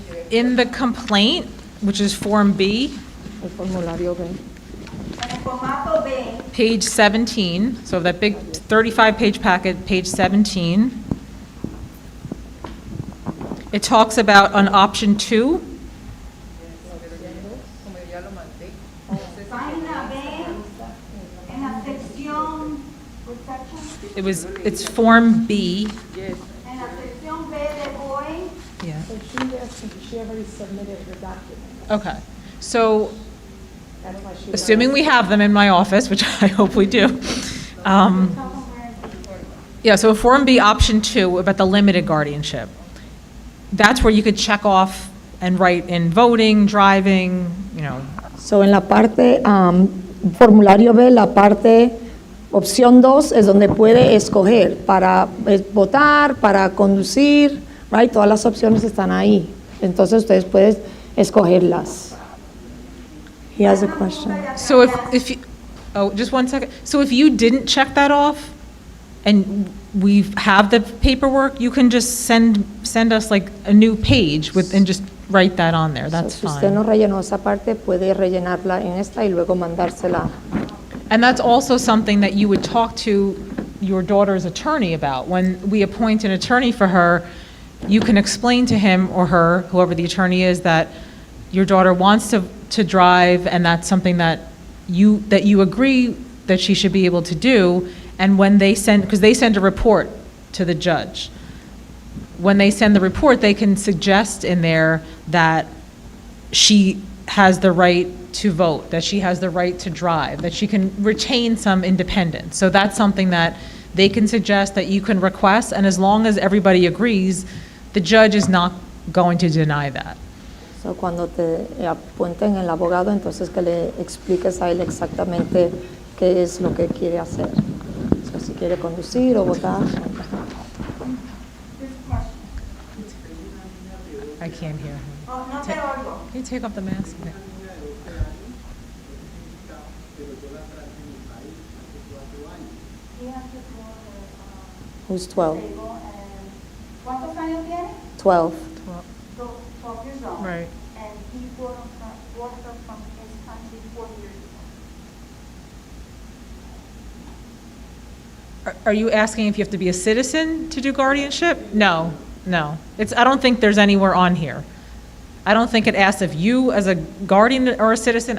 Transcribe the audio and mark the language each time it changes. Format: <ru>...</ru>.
<en>in the complaint, which is Form B,</en> <es>El formulario B. en el formato B,</es> <en>page 17, so that big 35-page packet, page 17, it talks about on option 2,</en> <es>Como ya lo mandé. página B, en la sección,</es> <en>what section? it's Form B.</en> <es>En la sección B de boy,</es> <en>Yeah. So she already submitted the document. Okay. So That's why she. assuming we have them in my office, which I hope we do. tell them where Yeah, so Form B, option 2, about the limited guardianship. That's where you could check off and write in voting, driving, you know.</en> <es>So, en la parte, formulario B, la parte, opción 2 es donde puede escoger para votar, para conducir, right? Todas las opciones están ahí. Entonces, ustedes pueden escogerlas.</es> <en>He has a question. So if you, just one second. So if you didn't check that off and we have the paperwork, you can just send us like a new page and just write that on there. That's</en> <es>So, si usted no</es> <en>fine.</en> <es>rellenó esa parte, puede rellenarla en esta y luego mandársela.</es> <en>And that's also something that you would talk to your daughter's attorney about. When we appoint an attorney for her, you can explain to him or her, whoever the attorney is, that your daughter wants to drive, and that's something that you agree that she should be able to do. And when they send, because they send a report to the judge, when they send the report, they can suggest in there that she has the right to vote, that she has the right to drive, that she can retain some independence. So that's something that they can suggest that you can request, and as long as everybody agrees, the judge is not going to deny that.</en> <es>So, cuando te apunten el abogado, entonces que le expliques a él exactamente qué es lo que quiere hacer. So, si quiere conducir o votar.</es> <en>I can't hear him.</en> <es>Oh, no te oigo.</es> <en>Can you take off the mask? Yeah. He has to go, Who's 12? table and-</en> <es>¿Cuántos años tiene?</es> <en>12. 12 years old. Right. And he brought her from his country 4 years ago. Are you asking if you have to be a citizen to do guardianship? No, no. I don't think there's anywhere on here. I don't think it asks if you, as a guardian, are a citizen.</en>